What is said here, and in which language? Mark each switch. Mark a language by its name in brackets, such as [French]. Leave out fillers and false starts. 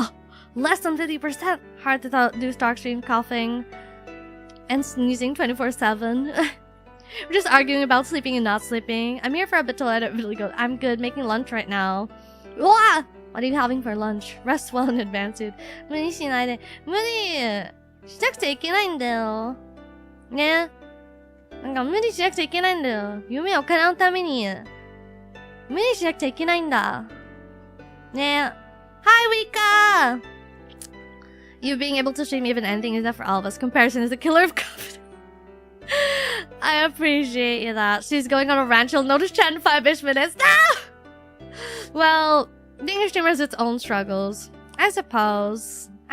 [English] Oh, less than 50%. Hard to do stock stream, coughing and sneezing 24/7. We're just arguing about sleeping and not sleeping. I'm here for a bit till I don't really go. I'm good, making lunch right now. Wah! What are you having for lunch? Rest well in advance, dude. [Japanese] 無理しないで。無理しなくちゃいけないんだよ。ね。なんか無理しなくちゃいけないんだよ。夢を叶うために。無理しなくちゃいけないんだ。ね。 [English] Hi, Wika! You being able to stream even anything is that for all of us. Comparison is the killer of confidence. I appreciate you that. She's going on a rant. She'll notice chat in 5-ish minutes. No! Well, being a streamer has its own struggles. I suppose.